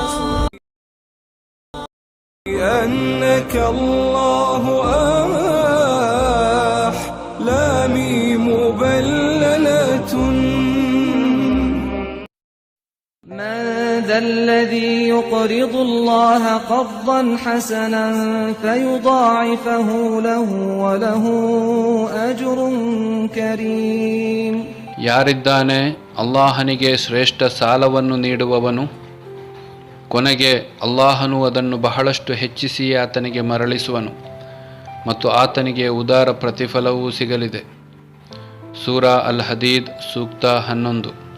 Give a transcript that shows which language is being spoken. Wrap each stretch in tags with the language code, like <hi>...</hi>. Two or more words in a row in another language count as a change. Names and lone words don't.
<ar>أنك الله أحلامي مبللة من ذا الذي يقرض الله قرضا حسنا فيضاعفه له وله أجر كريم.</ar> <kn>ಯಾರಿದ್ದಾನೆ ಅಲ್ಲಾಹನಿಗೆ ಶ್ರೇಷ್ಠ ಸಾಲವನ್ನು ನೀಡುವವನು? ಕೊನೆಗೆ ಅಲ್ಲಾಹನು ಅದನ್ನು ಬಹಳಷ್ಟು ಹೆಚ್ಚಿಸಿ ಆತನಿಗೆ ಮರಳಿಸುವನು ಮತ್ತು ಆತನಿಗೆ ಉದಾರ ಪ್ರತಿಫಲವೂ ಸಿಗಲಿದೆ. ಸೂರಾ ಅಲ್ ಹದೀದ್ ಸೂಕ್ತ 11.</kn>